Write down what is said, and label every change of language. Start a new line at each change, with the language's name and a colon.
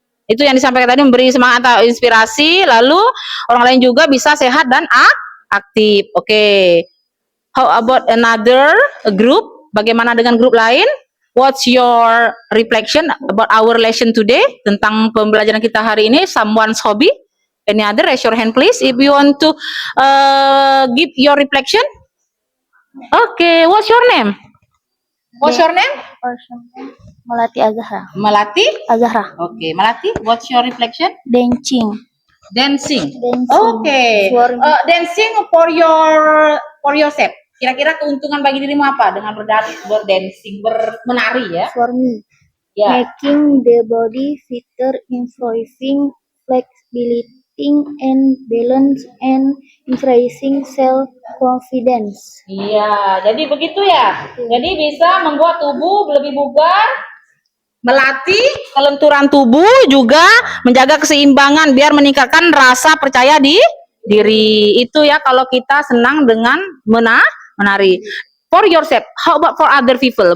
Indonesian: Itu yang disampaikan tadi, memberi semangat atau inspirasi, lalu orang lain juga bisa sehat dan aktif. Oke.
English: How about another group?
Indonesian: Bagaimana dengan grup lain?
English: What's your reflection about our lesson today?
Indonesian: Tentang pembelajaran kita hari ini,
English: someone's hobby? Any other? Raise your hand please if you want to give your reflection. Okay, what's your name? What's your name? Melati Azahra. Melati? Azahra. Okay, Melati, what's your reflection? Dancing. Dancing. Dancing. Okay. For Dancing for yourself.
Indonesian: Kira-kira keuntungan bagi dirimu apa dengan berdancing, menari ya?
English: For me,
Indonesian: Ya.
English: making the body fitter, improving flexibility and balance, and increasing self-confidence.
Indonesian: Iya, jadi begitu ya. Jadi bisa membuat tubuh lebih bugar, melatih kelenturan tubuh, juga menjaga keseimbangan biar meningkatkan rasa percaya diri. Itu ya kalau kita senang dengan menari.
English: For yourself, how about for other people?